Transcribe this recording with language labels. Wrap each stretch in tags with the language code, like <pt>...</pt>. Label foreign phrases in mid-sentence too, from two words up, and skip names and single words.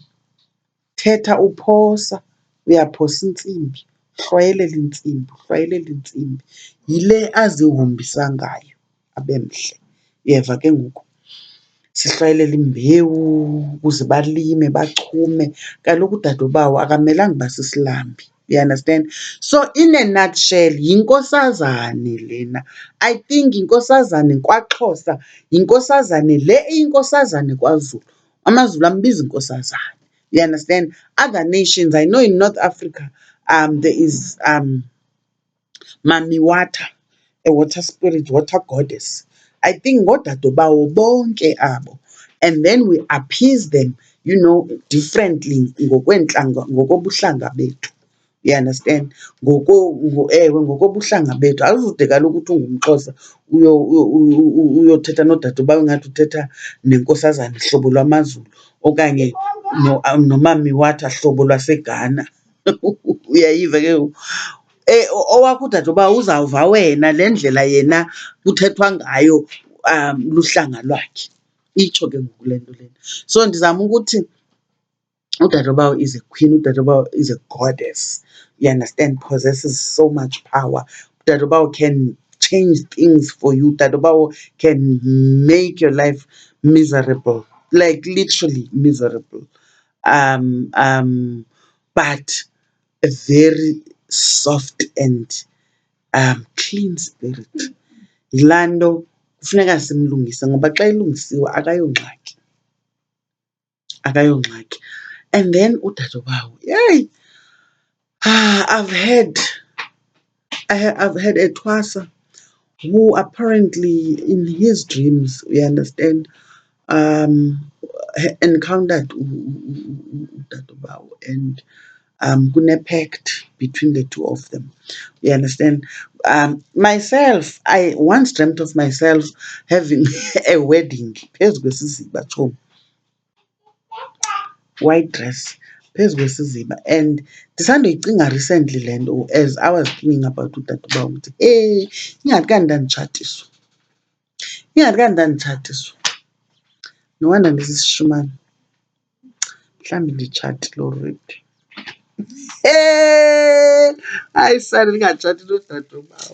<xh>Thetha uphosa, uyaphosa intsimbi, uhlwayelela intsimbi. Yile azihombisa ngayo abe mhle. Uyeva ke ngoku? Sihlwayelela imbewu ukuze balime bachume. Kaloku uDadobawo akamelanga uba sisilambi,</xh> <en>you understand? So in a nutshell</en> <xh>yinkosazane lena.</xh> <en>I think</en> <xh>yinkosazane kwaXhosa, yinkosazane le iyinkosazane kwaZulu. AmaZulu ambiza inkosazane,</xh> <en>you understand? Other nations, I know in North Africa, there is Mami Wata, a water spirit, water goddess. I think</en> <xh>ngoDadobawo bonke abo.</xh> <en>And then we appease them, differently</en> <xh>ngokobuhlanga bethu.</xh> <en>You understand?</en> <xh>Ngokobuhlanga bethu. Awuzude kaloku uthi ungumXhosa uyothetha noDadobawo ingathi uthetha nenkosazane hlobo lwamaZulu, okanye noMami Wata hlobo lwaseGhana. Uyayiva ke ngoku? Owakho uDadobawo uzawuva wena le ndlela yena kuthethwa ngayo luhlanga lwakhe. Itsho ke ngoku le nto lena.</xh> <en>So</en> <xh>ndizama ukuthi uDadobawo</xh> <en>is a queen, uDadobawo is a goddess. You understand? Possesses so much power. Dadobawo can change things for you. Dadobawo can make your life miserable, like literally miserable. But a very soft and clean spirit.</en> <xh>Yilaa nto kufuneka simlungise, ngoba xa ilungisiwe akayongxaki.</xh> <en>And then uDadobawo, yay! I've had a Xhosa who apparently in his dreams, you understand, encountered uDadobawo, and kune-pact between the two of them. You understand? Myself, I once dreamt of myself having a wedding.</en> <xh>Phezu kwesiziba tshomi,</xh> <en>white dress,</en> <xh>phezu kwesiziba. And ndisandoyicinga recently le nto</xh> <en>as I was thinking about</en> <xh>uDadobawo ukuthi ingathi kanti ndanditshatiswa.</xh> <en>No wonder</en> <xh>ndisisishumane. Mhlawumbi nditshatile already. Hayi sana ndingatshati noDadobawo.</xh>